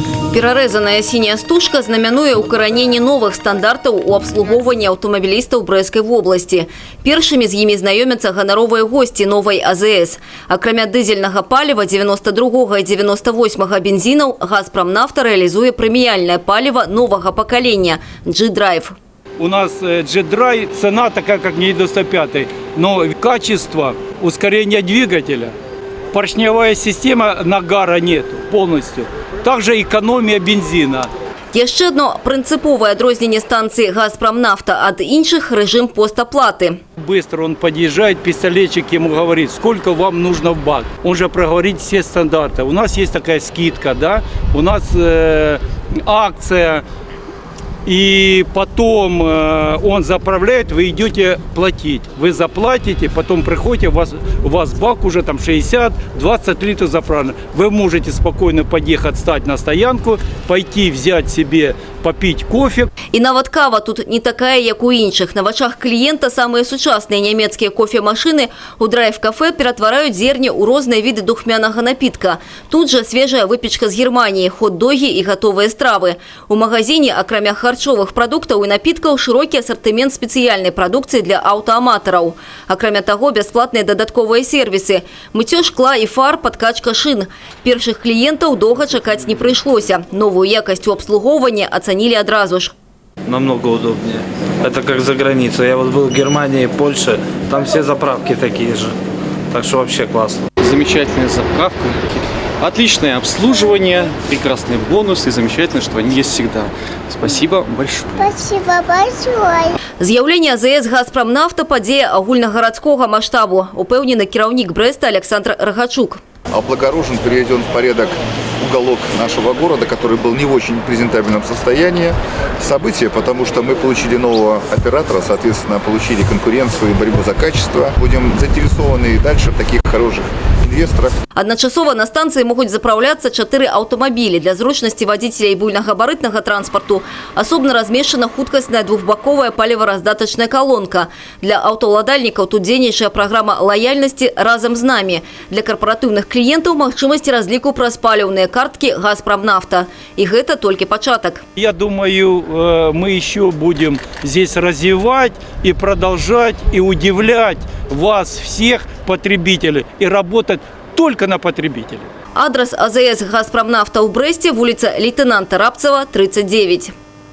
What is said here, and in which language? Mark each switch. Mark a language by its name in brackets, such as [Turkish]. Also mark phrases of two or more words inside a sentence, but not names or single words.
[Belarusian] Перарэзаная синяя стужка знаменуе укараненне новых стандартаў у абслугоўванні аўтамабілістаў Брэсцкай вобласці. Першымі з імі знаёмяцца ганаровыя госці новай АЗС. Акрамя дызельнага паліва 92 і 98 бензінаў, «Газпромнафта» рэалізуе прэміяльнае паліва новага пакалення – G-Drive. [Russian] У нас G-Drive, цена такая, как не 95, но качество, ускорение двигателя, поршневая система, нагара нет полностью. Также экономия бензина. [Belarusian] Яшчэ одно прынцыповае адрозненне станцыі «Газпромнафта» ад іншых – рэжым постоплаты. [Russian] Быстро он подъезжает, пистолетчик ему говорит, сколько вам нужно в бак. Он же проговорит все стандарты. У нас есть такая скидка, да? У нас акция. И потом он заправляет, вы идете платить. Вы заплатите, потом приходите, у вас бак уже там 60-20 литров заправлен. Вы можете спокойно подъехать, стать на стоянку, пойти взять себе, попить кофе. [Belarusian] І нават кава тут не такая, як у іншых. На вачах клієнта самыя сучасныя нямецкія кофемашыны у драйв-кафе ператвараюць зерне ў розныя віды духмянага напітка. Тут жа свежая выпечка з Германіі, хот-догі і гатовыя стравы. У магазине, акрамя харчовых прадуктаў і напіткаў, шырокі асартымент спецыяльнай прадукцыі для аўтааматараў. Акрамя таго, бясплатныя дадатковыя сервісы – мыццё шкла і фар, падкачка шын. Першых кліентаў доўга чакаць не прыйшлося. Новую якасць у абслугоўванні ацанілі адразу ж. [Russian] Намного удобнее. Это как за границей. Я вот был в Германии, Польше, там все заправки такие же. Так что вообще классно. Замечательная заправка, отличное обслуживание, прекрасные бонусы, замечательно, что они есть всегда. Спасибо большое. Спасибо большое. [Belarusian] З'яўленне АЗС «Газпромнафта» – падзея агульнагарадскога маштабу, упэўнены кіраўнік Брэста Александр Рагачук. [Russian] Облагорожен, переведен в порядок уголок нашего города, который был не в очень презентабельном состоянии. Событие, потому что мы получили нового оператора, соответственно, получили конкуренцию и борьбу за качество. Будем заинтересованы и дальше в таких хороших инвесторах. [Belarusian] Адначасова на станцыі могуць запраўляцца 4 аўтамабілі. Для зручнасці вадзіцеля і буйнагабарытнага транспарту асобна размешчана хуткасная двухбаковая палівараздатачная колонка. Для аўтаўладальнікаў тут дзейнічае праграма лаяльнасці «Разам з намі». Для карпаратыўных кліентаў магчымасці разліку праз паліўныя карткі «Газпромнафта». [Russian] И гэта только початок. Я думаю, мы еще будем здесь развивать и продолжать, и удивлять вас всех, потребителей, и работать только на потребителей. Адрес АЗС «Газпромнафта» в Бресте, улица лейтенанта Рабцева, 39.